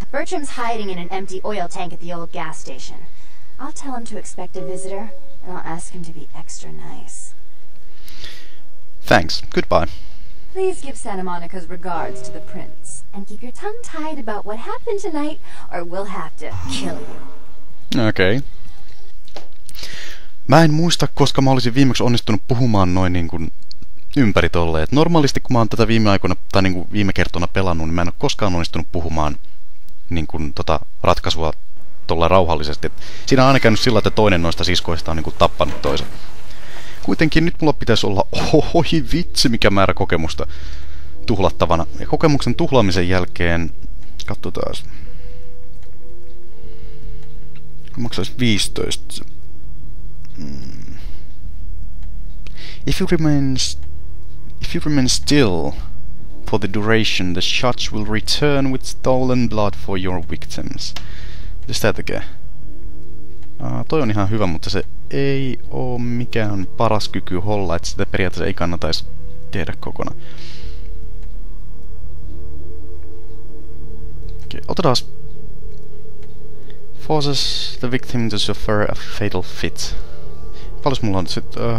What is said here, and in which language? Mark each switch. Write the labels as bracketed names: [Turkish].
[English] Bertram's hiding in an empty oil tank at the old gas station. I'll tell him to expect a visitor, and I'll ask him to be extra nice. Thanks. Goodbye. Please give Santa Monica's regards to the prince, and keep your tongue tied about what happened tonight, or we'll have to kill you. [Finnish] Okei. Mä en muista, koska mä olisin viimeksi onnistunut puhumaan noin niin kuin ympäri tolleen. Normaalisti kun mä oon tätä viime aikoina tai niin kuin viime kertona pelannut, niin mä en ole koskaan onnistunut puhumaan niin kuin ratkaisua tolla rauhallisesti. Siinä on aina käynyt sillä, että toinen noista siskoista on niin kuin tappanut toisen. Kuitenkin nyt mulla pitäisi olla, oi vitsi, mikä määrä kokemusta tuhlattavana. Ja kokemuksen tuhlaamisen jälkeen, katsotaan, maksaisi 15. [English] If you remain still for the duration, the shots will return with stolen blood for your victims. [Finnish] Mitä sitä tekee? Toi on ihan hyvä, mutta se ei oo mikään paras kyky holla, että sitä periaatteessa ei kannattaisi tehdä kokonaan. Okei, otetaan. [English] Forces the victim to suffer a fatal fit. [Finnish] Paljon mulla on sit?